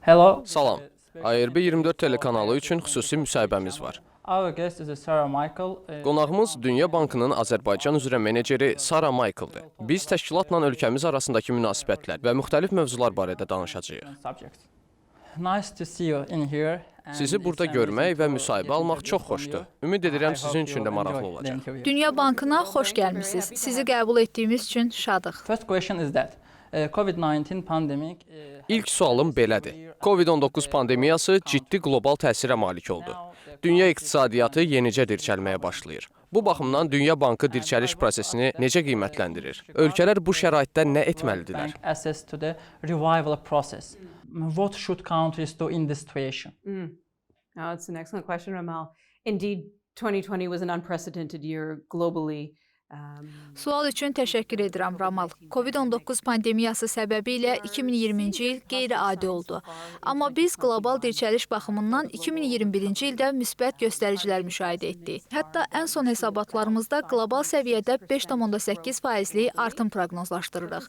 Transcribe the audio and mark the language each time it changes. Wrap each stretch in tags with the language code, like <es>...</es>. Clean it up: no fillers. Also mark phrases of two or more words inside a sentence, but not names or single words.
<en>Hello.</en> <az>Salam. ARB 24 telekanalı üçün xüsusi müsahibəmiz var.</az> <en>Our guest is Sara Mayklla.</en> <az>Qonağımız Dünya Bankının Azərbaycan üzrə meneceri Sara Mayklladır. Biz təşkilatla ölkəmiz arasındakı münasibətlər və müxtəlif mövzular barədə danışacağıq.</az> <en>Nice to see you in here.</en> <az>Sizi burada görmək və müsahibə almaq çox xoşdur. Ümid edirəm sizin üçün də maraqlı olacaq. Dünya Bankına xoş gəlmisiniz. Sizi qəbul etdiyimiz üçün şadıq.</az> <en>First question is that COVID-19 pandemic.</en> <az>İlk sualım belədir. COVID-19 pandemiyası ciddi qlobal təsirə malik oldu. Dünya iqtisadiyyatı yenicə dirçəlməyə başlayır. Bu baxımdan Dünya Bankı dirçəliş prosesini necə qiymətləndirir? Ölkələr bu şəraitdə nə etməlidirlər?</az> <en>Access to the revival process. What should countries do in this situation? Now, it's an excellent question, Ramal. Indeed, 2020 was an unprecedented year globally.</en> <az>Sual üçün təşəkkür edirəm, Ramal. COVID-19 pandemiyası səbəbilə 2020-ci il qeyri-adi oldu. Amma biz qlobal dirçəliş baxımından 2021-ci ildə müsbət göstəricilər müşahidə etdik. Hətta ən son hesabatlarımızda qlobal səviyyədə 5,8% artım proqnozlaşdırırıq.</az>